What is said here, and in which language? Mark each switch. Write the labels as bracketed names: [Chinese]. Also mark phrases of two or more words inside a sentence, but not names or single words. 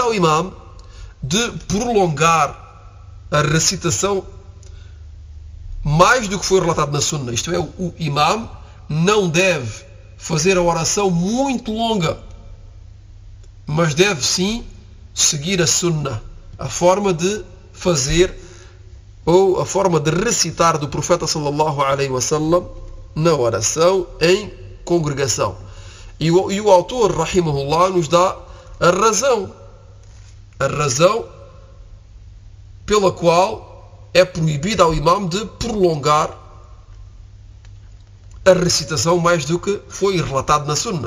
[Portuguese] ao imam de prolongar a recitação mais do que foi relatado na sunnah, isto é, o imam não deve fazer a oração muito longa, mas deve sim seguir a sunnah, a forma de fazer ou a forma de recitar do profeta [Arabic] صلى الله عليه وسلم [Portuguese] na oração em congregação. E o autor, rahimahullah, nos dá a razão pela qual é proibido ao imam de prolongar a recitação mais do que foi relatado na sunnah.